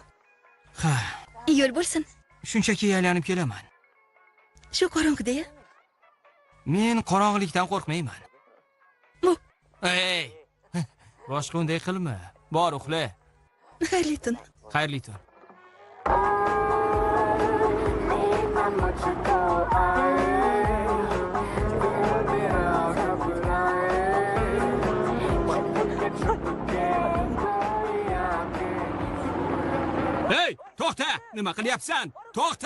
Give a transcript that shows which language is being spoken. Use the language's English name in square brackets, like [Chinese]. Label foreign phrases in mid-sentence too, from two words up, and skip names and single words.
[Uzbek] Ha, Yo'l bo'lsin. shunchaki aylanib kelaman. Shu qorong'ida-ya. Men qorong'ilikdan qo'rqmayman. Bu Ey! Boshqa unday qilma. Bor uxla. xayrli tun. Xayrli tun. [Hindi] मुझको आए दिल मेरा घबराए छुप के कोई आके [Uzbek] Hey, to'xta! Nima qilyapsan? To'xta!